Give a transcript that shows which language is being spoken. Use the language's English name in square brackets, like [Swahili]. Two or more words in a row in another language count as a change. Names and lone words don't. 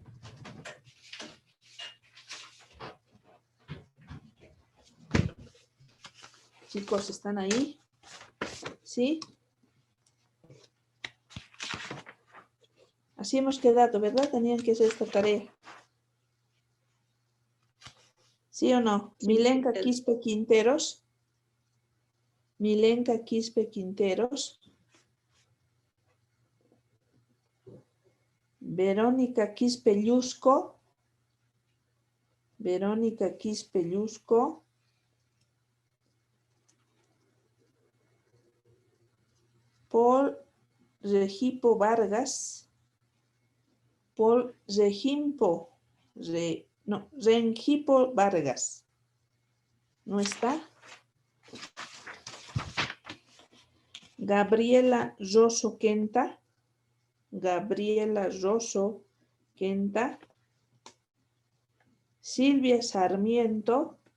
[Spanish] Chicos, ¿están ahí? ¿Sí? Así hemos quedado, ¿verdad? Tenían que hacer esta tarea. ¿Sí o no? Milenka Quispe Quinteros. Milenka Quispe Quinteros. Verónica Quispe Llusco. Verónica Quispe Llusco. Paul Regipo Vargas. Paul Regimpo. Rengipo Vargas. ¿No está? Gabriela Rosso Quenta. Gabriela Rosso Quenta. Silvia Sarmiento.